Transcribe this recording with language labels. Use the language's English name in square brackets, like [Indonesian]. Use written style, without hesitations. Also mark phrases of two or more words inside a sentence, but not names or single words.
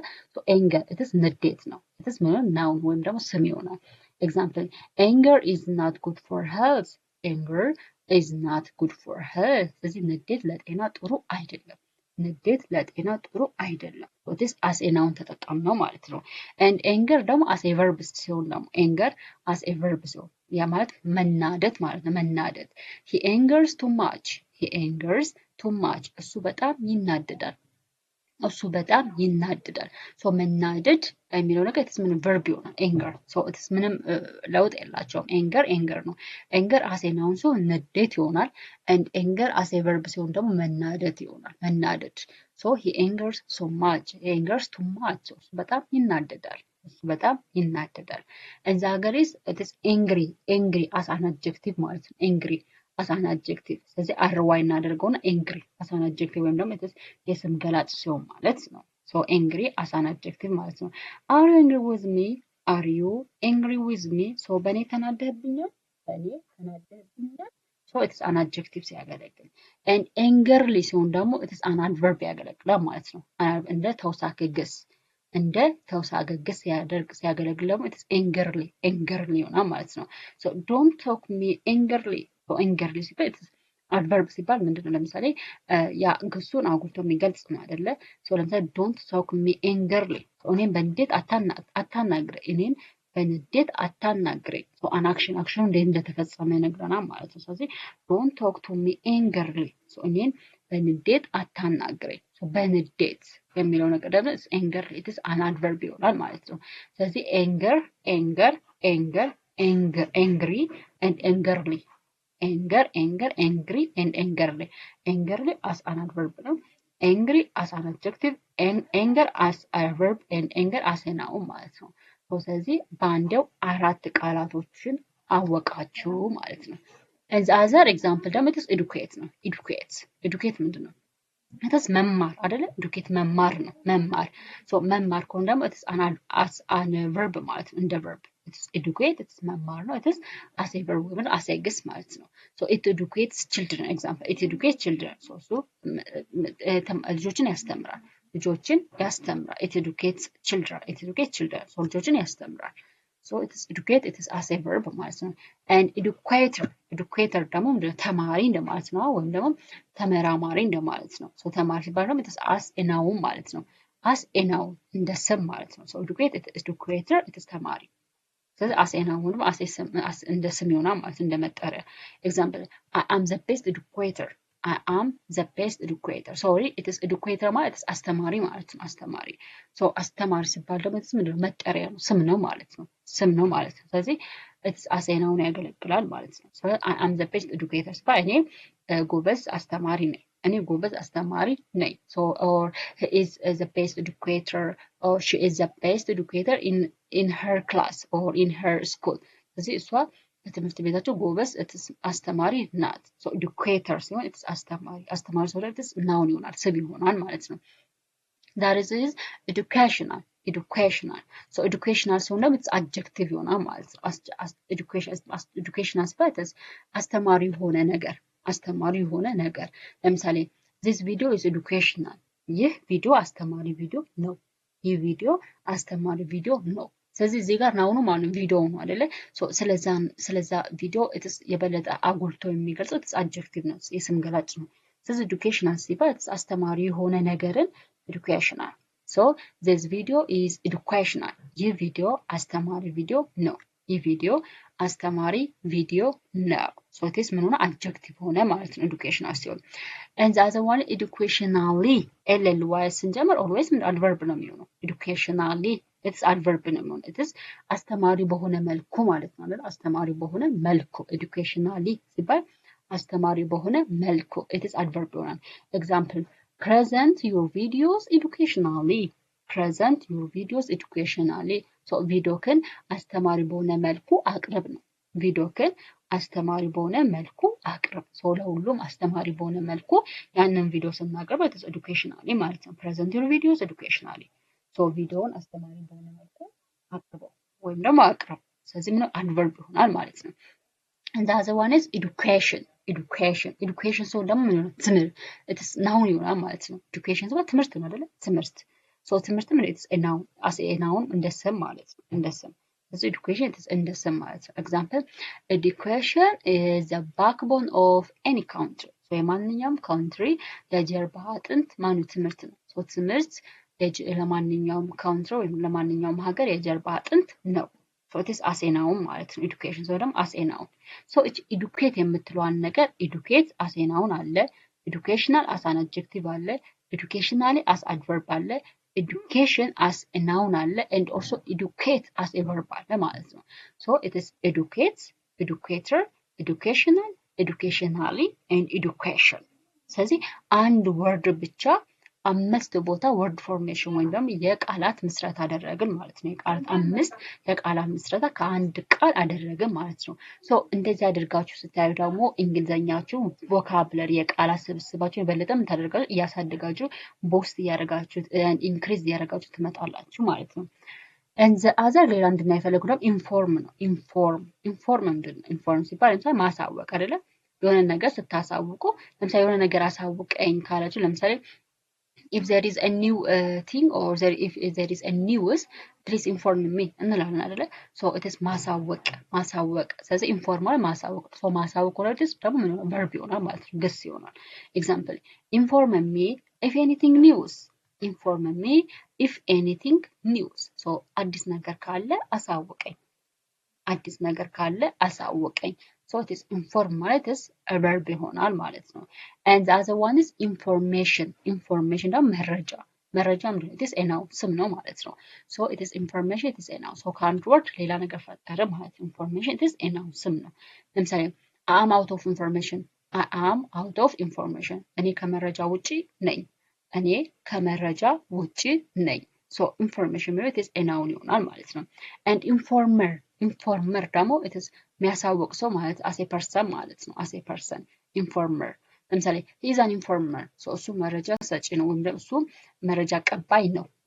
[Amharic] ኤንገር ንዴት ነው። ናውን ወይም ደግሞ ስም ይሆናል። [English] example anger is not good for health። [Amharic] ስለዚህ ንዴት ለጤና ጥሩ አይደለም። [English] this as a noun [Amharic] ተጠቀምነው ማለት ነው። [English] and anger [Amharic] ደግሞ [English] as a verb [Amharic] ሲሆን ደግሞ ያ ማለት መናደድ ማለት ነው። [English] he angers too much [Amharic] እሱ በጣም ይናደዳል። መናደድ የሚለው ነገር it's ምን verb ይሆናል [English] anger it's [Amharic] ምንም ለውጥ የላቸውም። anger ነው። [English] anger as a noun [Amharic] ሲሆን ንዴት ይሆናል [English] and anger as a verb [Amharic] ሲሆን ደግሞ መናደድ ይሆናል። [English] he angers too much [Amharic] እሱ በጣም ይናደዳል። [English] and the other is it is angry as an adjective [Amharic] ማለት ነው። [English] angry as an adjective [Amharic] ስለዚህ አርዋይ እናደርገውና [English] angry as an adjective [Amharic] ወይም ደግሞ የስም ገላጭ ሲሆን ማለት ነው። [English] angry as an adjective [Amharic] ማለት ነው። [English] are you angry with me? [Amharic] በእኔ ተናደህብኛል? [English] it is an adjective ሲያገለግል and angerly [Amharic] ሲሆን ደግሞ [English] it is an adverb [Amharic] ያገለግላል ማለት ነው። እንደ ተውሳከ ግስ ሲያገለግል ደግሞ [English] it is angerly [Amharic] ይሆናል ማለት ነው። [English] don't talk me angerly ሲባል adverb [Amharic] ሲባል ምንድነው? ለምሳሌ ያ ግሱን አጉልቶ የሚገልጽ ነው አይደለ? ለምሳሌ [English] don't talk me angerly [Amharic] እኔን በንዴት አታናግረኝ። [English] an action [Amharic] እንዴት እንደተፈጸመ ይነግረናል ማለት ነው። ስለዚህ [English] don't talk to me angerly [Amharic] እኔን በንዴት አታናግረኝ። የሚለው ነገር ደግሞ [English] anger it is an adverb [Amharic] ይሆናል ማለት ነው ስለዚህ [English] anger angry and angerly angry and angerly as an adverb ነው angry as an adjective and anger as a verb and anger as a noun [Amharic] ማለት ነው ስለዚህ ባንዴው አራት ቃላቶችን አወቃችሁ ማለት ነው [English] and the other example ደግሞ it is educate ነው educate ምንድነው it is [Amharic] መማር አይደለ [English] educate [Amharic] መማር ነው [English] መማር so [Amharic] መማር ከሆነ ደግሞ [English] it is as an verb [Amharic] ማለት ነው እንደ [English] verb it is educate it is [Amharic] መማር ነው [English] it is as a verb ወይም as a guess [Amharic] ማለት ነው [English] so it educates children example it educates children so [Amharic] ልጆችን ያስተምራል [English] it educates children so [Amharic] ልጆችን ያስተምራል [English] so it is educate it is as a verb [Amharic] ማለት ነው [English] and educator [Amharic] ደግሞ ተማሪ እንደማለት ነው ወይም ደግሞ ተመራማሪ እንደማለት ነው [English] so [Amharic] ተማሪ ሲባል ደግሞ [English] it is as a noun [Amharic] ማለት ነው [English] as a noun [Amharic] እንደ ስም ማለት ነው [English] so educate it is educator it is [Amharic] ተማሪ ስለዚህ [English] as a noun ደግሞ as [Amharic] እንደ ስም ይሆናል ማለት እንደ መጠሪያ [English] example I am the best educator sorry it is educator [Amharic] ማለት is አስተማሪ ማለት ነው አስተማሪ so አስተማሪ ሲባል ደግሞ ምንድነው መጠሪያ ነው ስም ነው ማለት ነው ስለዚህ [English] it's as a noun [Amharic] ያገለግላል ማለት ነው [English] so I am the best educator [Amharic] ሲባል እኔ ጎበዝ አስተማሪ ነኝ [English] so or he is the best educator or she is the best educator in her class or in her school ስለዚህ [Amharic] እሷ በትምህርት ቤታቸው ጎበዝ አስተማሪ ናት [English] so educator [Amharic] ሲሆን it's አስተማሪ [English] so that is noun [Amharic] ይሆናል ስም ይሆናል ማለት ነው [English] that is educational so educational [Amharic] ሲሆን ደግሞ [English] it's adjective [Amharic] ይሆናል ማለት ነው educational ሲባል አስተማሪ የሆነ ነገር ለምሳሌ [English] this video is educational [Amharic] ይህ ቪዲዮ አስተማሪ ቪዲዮ ነው ስለዚህ እዚህ ጋር ናውኑ ማለት ቪዲዮ ነው አይደለ ስለዛ ቪዲዮ የበለጠ አጉልቶ የሚገልጸው አድጀክቲቭ ነው የስም ገላጭ ነው ስለዚህ educational ሲባል አስተማሪ የሆነ ነገርን [English] educational so this video is educational [Amharic] ይህ ቪዲዮ አስተማሪ ቪዲዮ ነው [English] so it is [Amharic] ምን ሆነ adjective ሆነ ማለት ነው educational ሲሆን [English] and the other one educationally ly [Amharic] ስንጀምር [English] always adverb [Amharic] ነው የሚሆነው [English] educationally it's adverb [Amharic] ነው የሚሆነው [English] it is [Amharic] አስተማሪ በሆነ መልኩ ማለት ነው አይደል አስተማሪ በሆነ መልኩ educationally ሲባል አስተማሪ በሆነ መልኩ [English] it is adverb [Amharic] ይሆናል [English] example present your videos educationally [Amharic] so ቪዲዮክን አስተማሪ በሆነ መልኩ አቅርብ ነው so ለሁሉም አስተማሪ በሆነ መልኩ ያንን ቪዲዮ ስናቀርብ [English] it is educationally [Amharic] ማለት ነው [English] present your videos educationally [Amharic] so ቪዲዮውን አስተማሪ በሆነ መልኩ አቅርበው ወይም ደግሞ አቅርብ ስለዚህ [English] ምን adverb [Amharic] ይሆናል ማለት ነው [English] and the other one is education so [Amharic] ደግሞ ትምህርት [English] it is noun [Amharic] ይሆናል ማለት ነው [English] education [Amharic] ማለት ትምህርት ነው አይደል ትምህርት [English] so [Amharic] ትምህርት ምን [English] it's a noun as a noun [Amharic] እንደ ስም ማለት ነው እንደ ስም [English] so education it is [Amharic] እንደ ስም ማለት ነው [English] example education is the backbone of any country so የማንኛውም country [Amharic] የጀርባ አጥንት ትምህርት ነው [English] so [Amharic] ትምህርት ለማንኛውም [English] country [Amharic] ወይም ለማንኛውም ሀገር የጀርባ አጥንት ነው [English] so it is as a noun [Amharic] ማለት ነው [English] education so ደግሞ as a noun so educate [Amharic] የምትለዋን ነገር [English] educate as a noun አለ educational as an adjective አለ educationally as adverb አለ education as a noun አለ and also educate as a verb [Amharic] አለ ማለት ነው [English] so it is educates educator educational educationally and education [Amharic] ስለዚህ አንድ ወርድ ብቻ አምስት ቦታ [English] word formation [Amharic] ወይም ደግሞ የቃላት ምስረታ አደረግን ማለት ነው የቃላት ምስረታ ከአንድ ቃል አደረግን ማለት ነው ሶ እንደዚህ አድርጋችሁ ስታዩ ደግሞ እንግሊዘኛችሁ ቮካብለሪ የቃላት ስብስባችሁ የበለጠም ታደርጋችሁ እያሳደጋችሁ ቦስት ያደርጋችሁ ኢንክሪዝ ያደርጋችሁ ትመጣላችሁ ማለት ነው [English] and the other [Amharic] ሌላ እንድናይፈልጉ ደግሞ ኢንፎርም ነው ኢንፎርም ምንድነው ኢንፎርም ሲባል ለምሳሌ ማሳወቅ አይደለ የሆነ ነገር ስታሳውቁ ለምሳሌ የሆነ ነገር አሳውቀኝ ካላችሁ ለምሳሌ [English] if there is a new thing or if there is a news please inform me [Amharic] እንላለን አይደለ [English] so it is [Amharic] ማሳወቅ ስለዚህ ኢንፎርማል ማሳወቅ so ማሳወቅ ወርድስ ደግሞ ምን ነው verb ይሆናል ማለት ነው ግስ ይሆናል [English] example inform me if anything news [Amharic] so አዲስ ነገር ካለ አሳውቀኝ [English] so it is inform [Amharic] ማለት [English] is a verb [Amharic] ይሆናል ማለት ነው [English] and the other one is information [Amharic] ደግሞ መረጃ ምንድነው? [English] it is a noun [Amharic] ስም ነው ማለት ነው። [English] so it is information it is a noun so [Amharic] ከአንድ ወርድ ሌላ ነገር ፈጠረ ማለት ነው። [English] information it is a noun [Amharic] ስም ነው። ለምሳሌ [English] I am out of information I am out of information [Amharic] እኔ ከመረጃ ውጪ ነኝ እኔ ከመረጃ ውጪ ነኝ [English] so information [Amharic] ማለት [English] it is a noun [Amharic] ይሆናል ማለት ነው። [English] and informer [Amharic] ደግሞ it is የሚያሳውቅ ሰው ማለት [English] as a person [Amharic] ማለት ነው። [English] as a person informer [Amharic] ለምሳሌ [English] he is an informer [Amharic] so እሱ መረጃ ሰጪ ነው ወይም ደግሞ እሱ መረጃ ቀባይ ነው